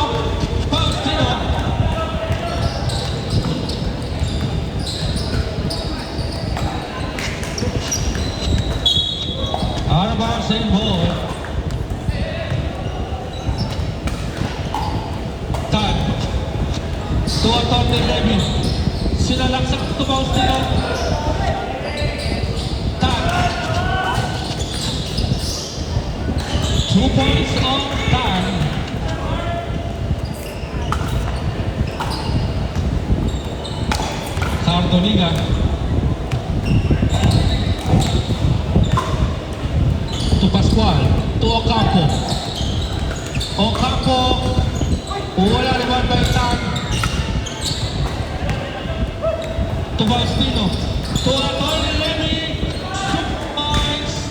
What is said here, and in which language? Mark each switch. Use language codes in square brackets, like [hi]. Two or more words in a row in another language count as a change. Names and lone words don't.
[en] Faustino. Out of bounds, same ball. Tan. To Atty. Levy. [tl] Sinalaksak to Faustino. [en] Tan. 2 points on Tan. Sardoniga. To Pascual. To Ocampo. Ocampo. [tl] Wala naman by Tan. To Faustino. [en] To Atty. Levy. 6 points.